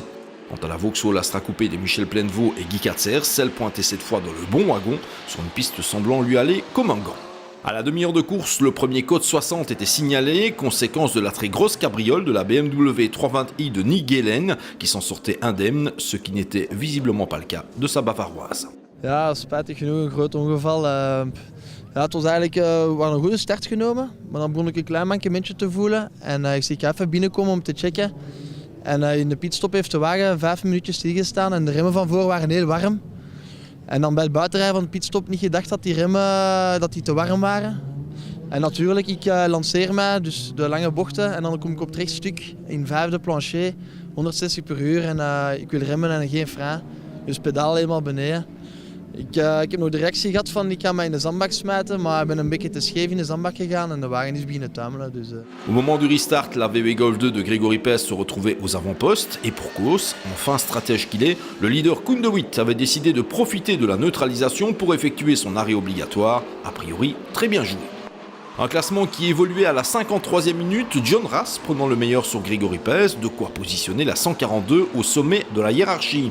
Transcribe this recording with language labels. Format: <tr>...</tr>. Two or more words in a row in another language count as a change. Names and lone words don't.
<fr>Quant à la Vauxhall Astra Coupé de Michel Plainevaux et Guy Katzers, celle pointait cette fois dans le bon wagon, sur une piste semblant lui aller comme un gant. À la demi-heure de course, le premier code 60 était signalé, conséquence de la très grosse cabriole de la BMW 320i de Nick Gehlen, qui s'en sortait indemne, ce qui n'était visiblement pas le cas de sa bavaroise.</fr> <nl>Ja, spijtig genoeg een groot ongeval. Het was eigenlijk wel een goede start genomen, maar dan begon ik een klein mankementje te voelen. En ik zie ik ga even binnenkomen om te checken. En in de pitstop heeft de wagen 5 minuutjes stilgestaan en de remmen van voor waren heel warm. En dan bij het buitenrijden van de pitstop niet gedacht dat die remmen dat die te warm waren. En natuurlijk, ik lanceer mij, dus de lange bochten en dan kom ik op het rechtstuk in vijfde plancher, 160 per uur en ik wil remmen en geen frein. Dus pedaal helemaal beneden. Ik heb nog de reactie gehad van ik ga mij in de zandbak smijten, maar ik ben een beetje te scheef in de zandbak gegaan en de wagen is beginnen tuimelen. Dus,</nl> <fr>Au moment du restart, la VW Golf 2 de Grégory Pez se retrouvait aux avant-postes et pour cause, enfin stratège qu'il est, le leader Koen de Witt avait décidé de profiter de la neutralisation pour effectuer son arrêt obligatoire, a priori très bien joué. Un classement qui évoluait à la 53e minute, John Rass prenant le meilleur sur Grégory Pez, de quoi positionner la 142 au sommet de la hiérarchie.</fr>